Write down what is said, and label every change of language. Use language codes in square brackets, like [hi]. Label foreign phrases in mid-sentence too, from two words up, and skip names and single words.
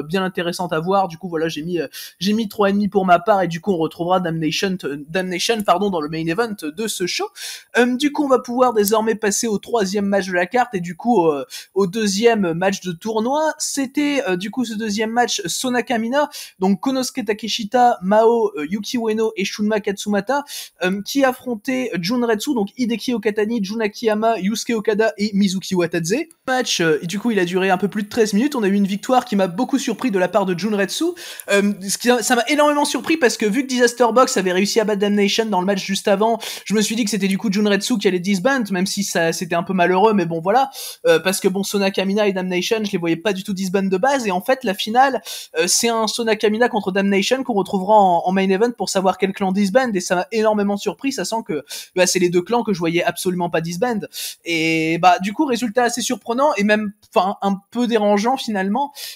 [fr] Du coup voilà, j'ai mis j'ai mis 3,5 pour ma part, et du coup on retrouvera Damnation dans le [en] main event [fr] de ce show. Du coup on va pouvoir désormais passer au troisième match de la carte, et du coup au deuxième match de tournoi. C'était du coup ce deuxième match Sona Kamina, donc Konosuke Takeshita, Mao, Yuki Ueno et Shunma Katsumata, qui affrontaient Junretsu, donc Hideki Okatani, Jun Akiyama, Yusuke Okada et Mizuki Watadze. Match, du coup il a duré un peu plus de 13 minutes, on a eu une victoire qui m'a beaucoup surpris de la part de Junretsu. Ça m'a énormément surpris parce que vu que Disaster Box avait réussi à battre Damnation dans le match juste avant, je me suis dit que c'était du coup Junretsu qui allait disband, même si ça c'était un peu malheureux, mais bon voilà, parce que bon, Sona Kamina et Damnation, je les voyais pas du tout disband de base, et en fait la finale c'est un Sona Kamina contre Damnation qu'on retrouvera en [en] main event [fr] pour savoir quel clan disband, et ça m'a énormément surpris, sachant que c'est les deux clans que je voyais absolument pas disband, et du coup résultat assez surprenant et même un peu dérangeant finalement.